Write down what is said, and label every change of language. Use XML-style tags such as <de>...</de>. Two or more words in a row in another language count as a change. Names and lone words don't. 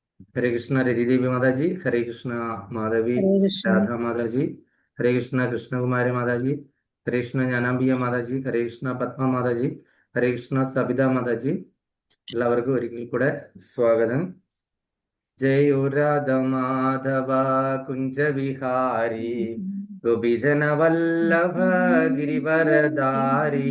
<hi>हरे कृष्णा रिधि देवी माता जी। हरे कृष्णा माधवी हरे कृष्ण। राधा माता जी। हरे कृष्णा कृष्ण कुमारी माता जी। हरे कृष्ण ज्ञानाम्बिका माता जी। हरे कृष्ण पद्मा माता जी. हरे कृष्ण सबिता माता जी.</hi> <ml>എല്ലാവർക്കും ഒരിക്കൽ കൂടെ സ്വാഗതം.</ml> <hi>जयो राधा माधव कुंज विहारी गोपीजन वल्लभ गिरिवरधारी.</hi>